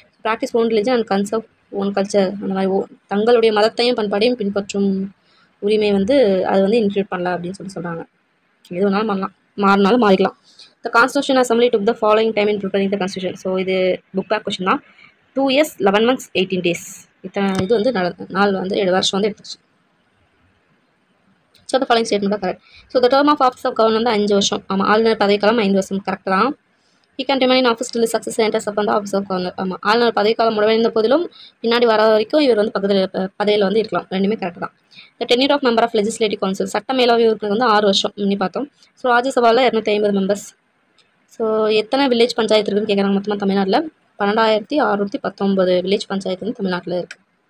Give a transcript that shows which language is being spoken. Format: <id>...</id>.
<en>practice own religion and conserve own culture</en> <ta>அந்த மாதிரி தங்களுடைய மதத்தையும் பண்பாடையும் பின்பற்றும் உரிமை வந்து அது வந்து இன்க்ளூட் பண்ணல அப்படின்னு சொல்கிறாங்க. எது வேணாலும் பண்ணலாம், மாறினாலும் மாறிக்கலாம்.</ta> <en>The constitution assembly took the following time in preparing the constitution.</en> <ta>So இது புக் பேக் கொஸ்டின் தான். 2 years 11 months 18 days. இது வந்து நாள் வந்து 7 வருஷம் வந்து எடுத்துச்சு.</ta> <en>So the following statement correct. So the term of office of governor வந்து 5 வருஷம்.</en> <ta>ஆமாம், ஆளுநர் பதவிக்காலம் 5 வருஷம் கரெக்ட் தான்.</ta> <en>He can remain in office till the successor enters upon the office of governor.</en> <ta>ஆமாம், ஆளுநர் பதவிக்காலம் முடிவடைந்த போதிலும் பின்னாடி வர வரைக்கும் இவர் வந்து பதவியில் வந்து இருக்கலாம். ரெண்டுமே கரெக்ட் தான்.</ta> <en>The tenure of member of legislative council</en> <ta>சட்ட மேலவை உறுப்பினர் வந்து 6 வருஷம் பண்ணி பார்த்தோம். ஸோ ராஜ்யசபாவில் 250 மெம்பர்ஸ் ஸோ எத்தனை வில்லேஜ் பஞ்சாயத்து இருக்குன்னு கேட்குறாங்க மொத்தமாக தமிழ்நாட்டில் 12,619 வில்லேஜ் பஞ்சாயத்து வந்து தமிழ்நாட்டில் இருக்குது.</ta>